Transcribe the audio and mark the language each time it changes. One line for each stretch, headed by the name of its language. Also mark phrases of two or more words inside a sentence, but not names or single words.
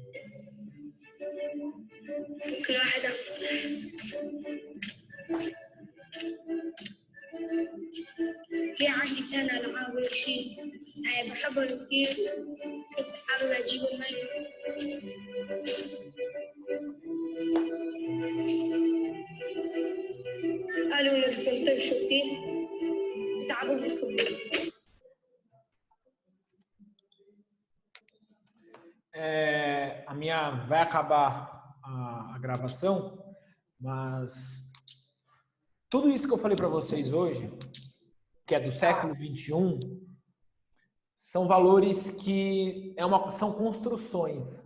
Arabic: كل واحد في عندي كان ألعاب وشيء بحبهم كتير. كنت أحاول أجيب المي. قالوا إنه بدكم تمشوا كتير تعبوا بدكم.
Portuguese: Vai acabar a gravação, mas tudo isso que eu falei para vocês hoje, que é do século XXI, são valores que são construções.